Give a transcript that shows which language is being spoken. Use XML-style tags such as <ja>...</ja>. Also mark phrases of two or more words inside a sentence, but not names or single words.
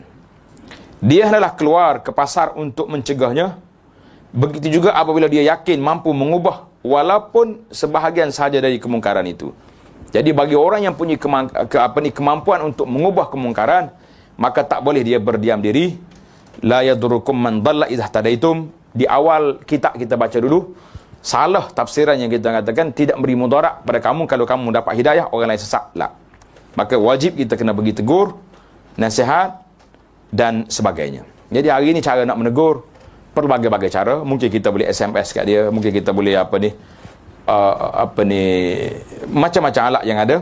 <ms>Dia hendaklah keluar ke pasar untuk mencegahnya. Begitu juga apabila dia yakin mampu mengubah walaupun sebahagian sahaja dari kemungkaran itu. Jadi bagi orang yang punya kemampuan untuk mengubah kemungkaran, maka tak boleh dia berdiam diri.</ms> <ar>لا يضركم من ضل إذا اهتديتم.</ar> <ms>Di awal kita baca dulu, salah tafsiran yang kita katakan tidak beri mudarat pada kamu kalau kamu dapat hidayah, orang lain sesat. Tak. Maka wajib kita kena bagi tegur, nasihat dan sebagainya. Jadi hari ini cara nak menegur berbagai-bagai cara. Mungkin kita boleh SMS kat dia, mungkin kita boleh macam-macam alat yang ada.</ms>